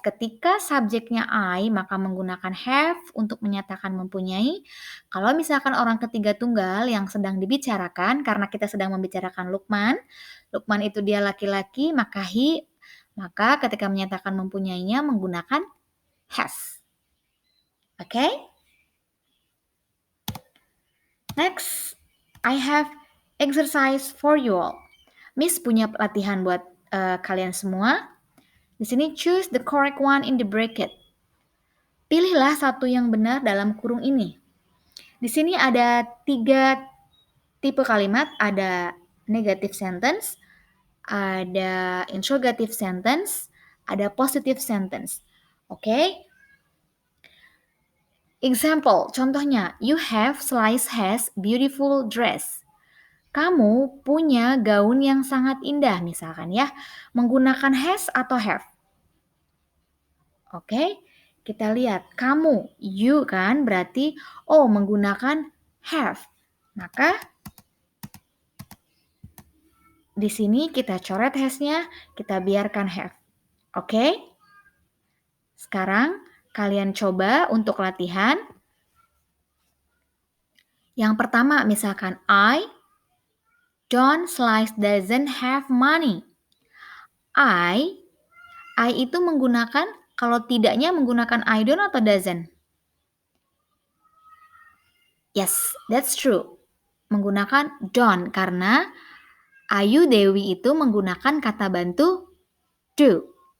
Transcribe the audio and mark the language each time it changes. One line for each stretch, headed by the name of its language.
Indonesian: Ketika subjeknya I, maka menggunakan have untuk menyatakan mempunyai. Kalau misalkan orang ketiga tunggal yang sedang dibicarakan, karena kita sedang membicarakan Lukman, Lukman itu dia laki-laki, maka he, maka ketika menyatakan mempunyainya menggunakan has. Oke?
English: Next, I have exercise for you all.
Indonesian: Miss punya latihan buat kalian semua. Di sini
English: choose the correct one in the bracket.
Indonesian: Pilihlah satu yang benar dalam kurung ini. Di sini ada 3 tipe kalimat, ada negative sentence, ada interrogative sentence, ada positive sentence. Oke?
English: Example,
Indonesian: contohnya,
English: you have / has beautiful dress.
Indonesian: Kamu punya gaun yang sangat indah misalkan ya, menggunakan has atau have. Oke, kita lihat kamu, you kan berarti menggunakan have. Maka di sini kita coret has-nya, kita biarkan have. Oke? Sekarang kalian coba untuk latihan. Yang pertama misalkan John Slice
English: doesn't have money.
Indonesian: I itu menggunakan, kalau tidaknya menggunakan I don't atau doesn't?
English: Yes, that's true.
Indonesian: Menggunakan don't karena Ayu Dewi itu menggunakan kata bantu do.